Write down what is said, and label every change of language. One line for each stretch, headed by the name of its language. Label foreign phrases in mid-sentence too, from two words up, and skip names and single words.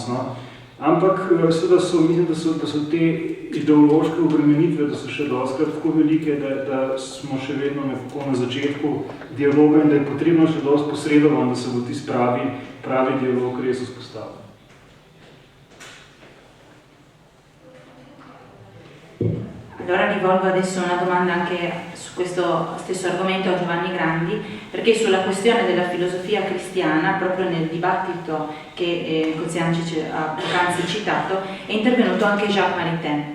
Slovenian: Ampak seveda mislim, da so te ideološke obremenitve, da so še dostikrat tako velike, da smo še vedno nekako na začetku dialoga in da je potrebno še dosti posredovan, da se bo tisti pravi dialog res vzpostavil.
Italian: Allora rivolgo adesso una domanda anche su questo stesso argomento a Giovanni Grandi, perché sulla questione della filosofia cristiana, proprio nel dibattito che Koziancic ha poc'anzi citato, è intervenuto anche Jacques Maritain.